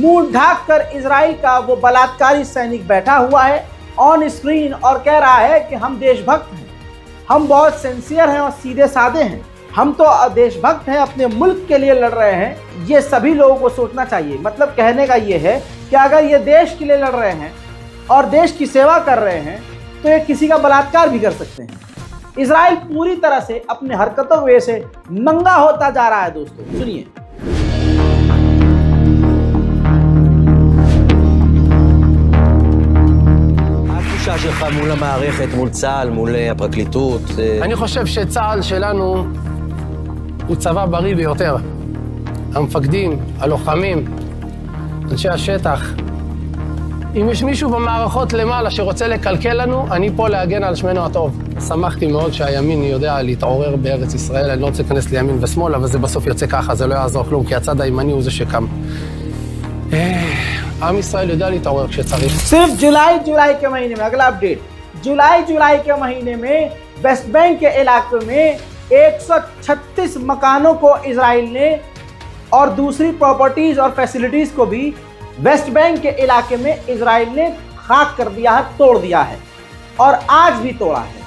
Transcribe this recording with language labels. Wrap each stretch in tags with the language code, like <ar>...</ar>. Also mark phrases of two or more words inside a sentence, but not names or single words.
<hi>मुंह ढाक कर इजराइल का वो बलात्कारी सैनिक बैठा हुआ है</hi> <en>on screen</en> <hi>और कह रहा है कि हम देशभक्त हैं, हम बहुत सिंसियर हैं और सीधे साधे हैं, हम तो देशभक्त हैं, अपने मुल्क के लिए लड़ रहे हैं। ये सभी लोगों को सोचना चाहिए। मतलब कहने का ये है कि अगर ये देश के लिए लड़ रहे हैं और देश की सेवा कर रहे हैं, तो ये किसी का बलात्कार भी कर सकते हैं। इजराइल पूरी तरह से अपने हरकतों की वजह से नंगा होता जा रहा है। दोस्तों सुनिए।</hi> <he>התחושה שלך מול המערכת, מול צה"ל, מול הפרקליטות? אני חושב שצה"ל שלנו הוא צבא בריא ביותר. המפקדים, הלוחמים, אנשי השטח. אם יש מישהו במערכות למעלה שרוצה לקלקל לנו, אני פה להגן על שמנו הטוב. שמחתי מאוד שהימין יודע להתעורר בארץ ישראל. אני לא רוצה להיכנס לימין ושמאל, אבל זה בסוף יוצא ככה, זה לא יעזור כלום, כי הצד הימני הוא זה שקם. עם ישראל יודע להתעורר כשצריך.</he> <hi>सिर्फ जुलाई के महीने में, अगला अपडेट, जुलाई के महीने में वेस्ट बैंक के इलाके में 136 मकानों को इजराइल ने और दूसरी प्रॉपर्टीज और फैसिलिटीज को भी वेस्ट बैंक के इलाके में इजराइल ने खाक कर दिया है, तोड़ दिया है और आज भी तोड़ा है।</hi>